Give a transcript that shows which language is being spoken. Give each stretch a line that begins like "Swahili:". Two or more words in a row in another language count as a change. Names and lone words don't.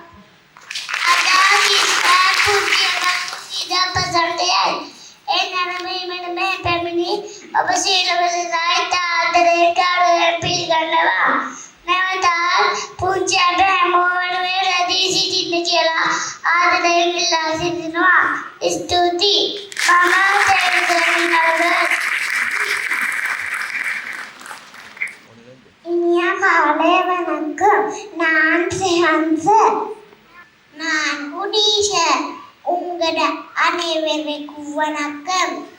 Sinhala: ඔබ සියලුම දෙනාට ආදරයෙන් පිළිගන්නවා. නැවතත් පුංචි අප හැමෝම වෙනුවෙන් රැඳී සිටින්න කියලා ආදරයෙන් ඉල්ලා සිටිනවා. ස්තුතියි. මම
Tamil: இனிய காலை வணக்கம். நான் சிஹன்ஸ். நான் குடீஷர். உங்களோட அனைவருக்கும் வணக்கம்.